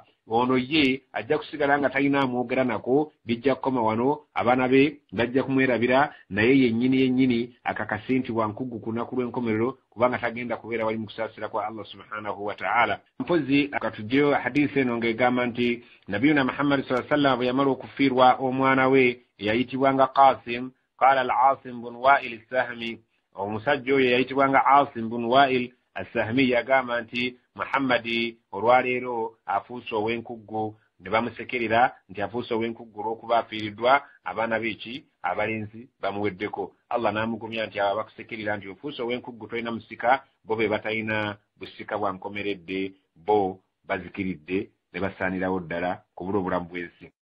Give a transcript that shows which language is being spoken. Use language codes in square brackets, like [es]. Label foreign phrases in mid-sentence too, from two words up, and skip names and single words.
[lg] ono ye ajja kusigala nga talina amwogera nako bijja kukoma wano abaana be bajja kumwerabira naye yennyini akakasi nti wankuggu ku lunaku lw'enkomerero kubanga tagenda kubeera wali mu kusaasira kwa Allah [ar] سبحانه وتعالى [lg] mpozi akatugyeyo hadisi eno ng'egamba nti nabiyuna Muhammad [ar] صلى الله عليه وسلم [lg] bwe yamala okufiirwa omwana we eyayitibwanga Qasim qala al-Asim bun Wa'il as-Sahmi omusajja oyo yayitibwanga Asim bun Wa'il as-Sahmi yagamba nti Muhammadi olwaleero afuuse ow'enkuggu ne bamusekerera nti afuuse ow'enkuggu olw'okuba afiiriddwa abaana beeki abalenzi bamuweddeko Allah n'amugumya nti abo bakusekerera nti ofuuse ow'enkuggu tolina musika bo be batalina busika bwankomeredde bo bazikiridde ne basaanirawo ddala kubula obulamu bw'ensi